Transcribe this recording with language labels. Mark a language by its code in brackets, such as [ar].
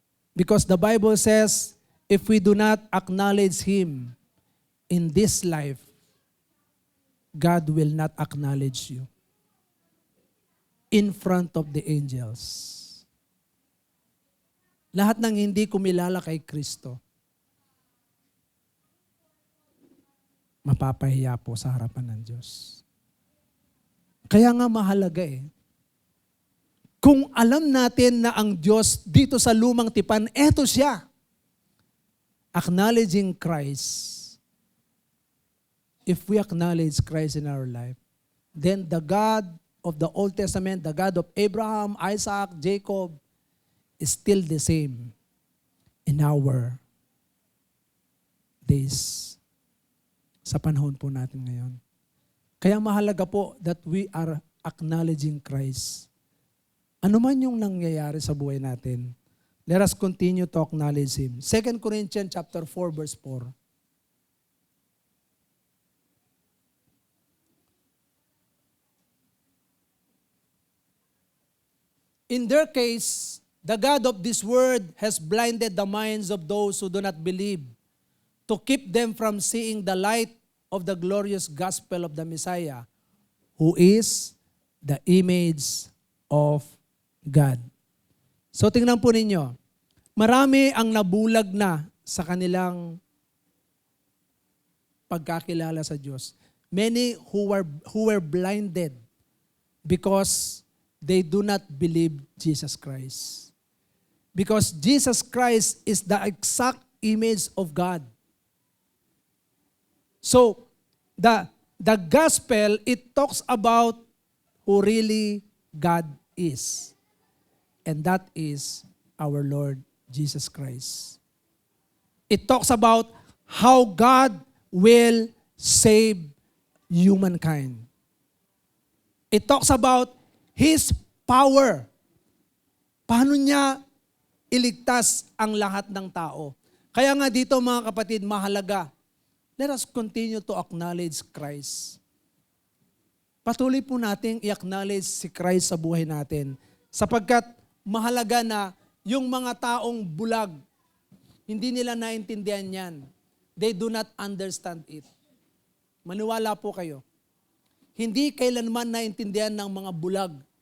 [en] Because the Bible says, if we do not acknowledge Him in this life, God will not acknowledge you in front of the angels. [tl] Lahat ng hindi kumilala kay Kristo, mapapahiya po sa harapan ng Diyos. Kaya nga mahalaga kung alam natin na ang Diyos dito sa lumang tipan, eto siya. [en] Acknowledging Christ. If we acknowledge Christ in our life, then the God of the Old Testament, the God of Abraham, Isaac, Jacob, is still the same in our days. [tl] Sa panahon po natin ngayon. Kaya mahalaga po [en] that we are acknowledging Christ. [tl] Ano man yung nangyayari sa buhay natin, [en] let us continue to acknowledge Him. 2 Corinthians chapter 4, verse 4. In their case, the God of this world has blinded the minds of those who do not believe, to keep them from seeing the light of the glorious gospel of the Messiah, who is the image of God. [tl] So tingnan po ninyo, marami ang nabulag na sa kanilang pagkakilala sa Diyos. [en] Many who were blinded because they do not believe Jesus Christ. Because Jesus Christ is the exact image of God. So, the gospel, it talks about who really God is. And that is our Lord Jesus Christ. It talks about how God will save humankind. It talks about His power. [tl] Paano niya iligtas ang lahat ng tao? Kaya nga dito mga kapatid, mahalaga. [en] Let us continue to acknowledge Christ. [tl] Patuloy po nating i-acknowledge si Christ sa buhay natin. Sapagkat mahalaga na yung mga taong bulag, hindi nila naintindihan yan. [en] They do not understand it. [tl] Maniwala po kayo. Hindi kailanman naintindihan ng mga bulag.